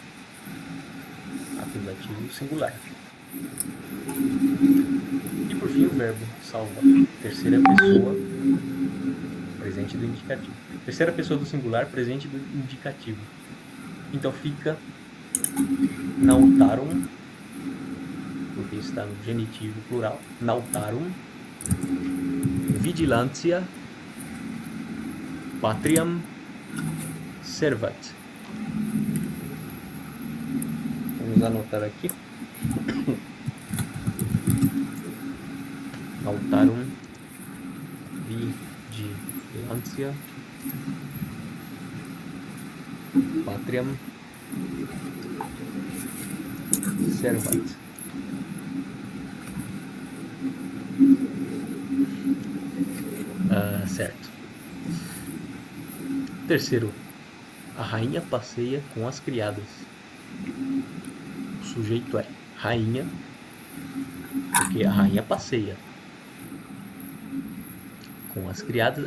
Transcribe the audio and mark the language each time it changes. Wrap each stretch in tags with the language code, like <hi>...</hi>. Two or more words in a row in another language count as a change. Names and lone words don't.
<pt>Acusativo singular. E por fim o verbo salva. Terceira pessoa, presente do indicativo. Terceira pessoa do singular, presente do indicativo. Então fica nautarum, porque está no genitivo plural.</pt> <la>Nautarum, vigilantia, patriam, servat.</la> <pt>Vamos anotar aqui.</pt> <la>Nautarum, vigilantia, patriam, servat.</la> <pt>Certo. Terceiro, a rainha passeia com as criadas. O sujeito é rainha, porque a rainha passeia com as criadas.</pt>